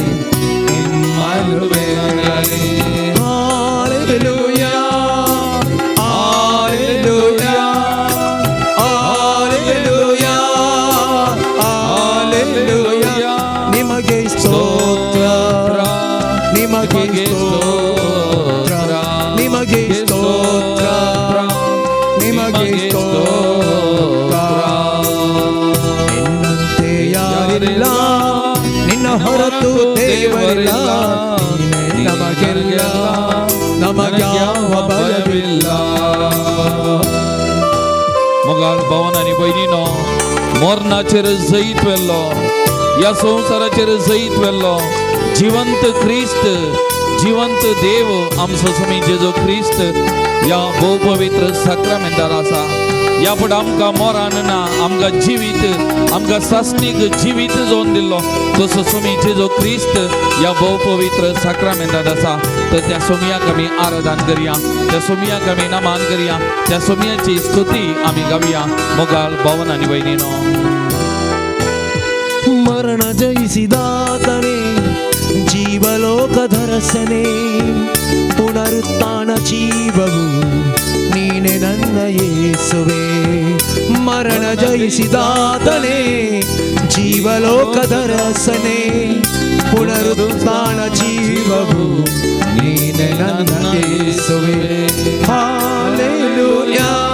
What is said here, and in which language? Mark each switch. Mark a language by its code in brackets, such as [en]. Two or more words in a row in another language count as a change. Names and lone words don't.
[kn] ಇಮ್ಮನುವೇಲನೆ ಹಾಲೆಲೂಯಾ ಹಾಲೆಲೂಯಾ ನಿಮಗೆ ಸ್ತೋತ್ರ ನಿಮಗೆ ಸ್ತೋತ್ರ ನಿಮಗೆ ಸ್ತೋತ್ರ ನಿಮಗೆ ಸ್ತೋತ್ರ ನಿನ್ನಂತೆ ಯಾರಿಲ್ಲ ನಿನ್ನ ಹೊರತು ದೇವರಿಲ್ಲ ನೀನೇ ನಮಗೆಲ್ಲ ನಮಗ್ಯಾವ ಭಯವಿಲ್ಲ [kok] मोगाल भावन आनी भयणीनो मोरणाचेर जैत वेल्लो या संवसाराचेर जैत वेल्लो जिवंत क्रिस्त जिवंत देव आमचो स्वामी जेजू क्रिस्त या भोव पवित्र साक्रामेंतार आसा या फुडें आमकां मोरान ना आमकां जिवीत आमकां सासणीक जिवीत जावन दिल्लो तसो स्वामी जेजू क्रिस्त या भोव पवित्र साक्रामेंतार आसा तर त्या सोमयाक आमी आराधन करया त्या सोमयाक आमी नमन करया त्या सोमयाची स्तुती आमी गावया मोगाल भावन आनी भयणीनो [kn] ಮರಣ ಜಯಿಸಿದಾತನೇ ಜೀವಲೋಕಧರಸನೆ ಪುನರುತ್ಥಾನ ಜೀವವು ನೀನೆ ನನ್ನ ಯೇಸುವೆ ಮರಣ ಜಯಿಸಿದಾತನೇ ಜೀವಲೋಕಧರಸನೆ ಪುನರುತ್ಥಾನ ಜೀವವು ನೀನೆ ನನ್ನ ಯೇಸುವೆ ಹಾಲೆಲೂಯಾ